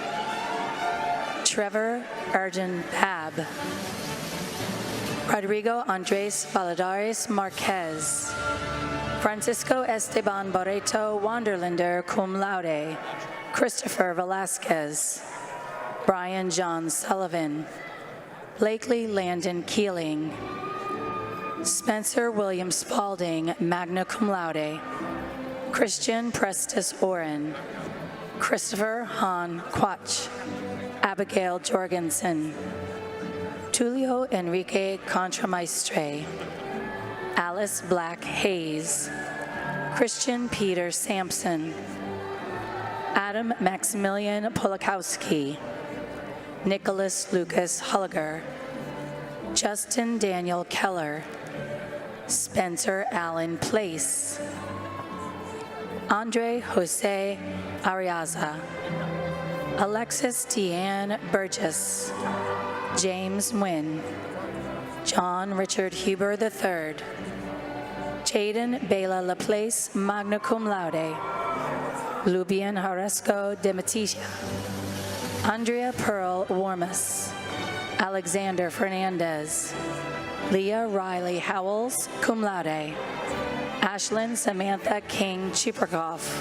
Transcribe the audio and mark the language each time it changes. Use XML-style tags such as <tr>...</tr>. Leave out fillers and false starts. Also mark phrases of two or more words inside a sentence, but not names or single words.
<en>Trevor Arjun Bab, Rodrigo Andres Valadares Marquez, Francisco Esteban Barreto Wanderlander,</en> <la>cum laude,</la> <en>Christopher Velasquez, Brian John Sullivan, Blakely Landon Keeling, Spencer William Spalding,</en> <la>magna cum laude,</la> <en>Christian Prestes Oren, Christopher Han Quach, Abigail Jorgensen, Tulio Enrique Contramaestre, Alice Black Hayes, Christian Peter Sampson, Adam Maximilian Polakowski, Nicholas Lucas Hulliger, Justin Daniel Keller, Spencer Allen Place, Andre Jose Ariaza, Alexis Deanne Burgess, James Nguyen, John Richard Huber III, Jaden Bela Laplace,</en> <la>magna cum laude,</la> <en>Lubian Haresco de Matisia, Andrea Pearl Warmus, Alexander Fernandez, Leah Riley Howells,</en> <la>cum laude,</la> <en>Ashlyn Samantha King Chiperkoff,</en>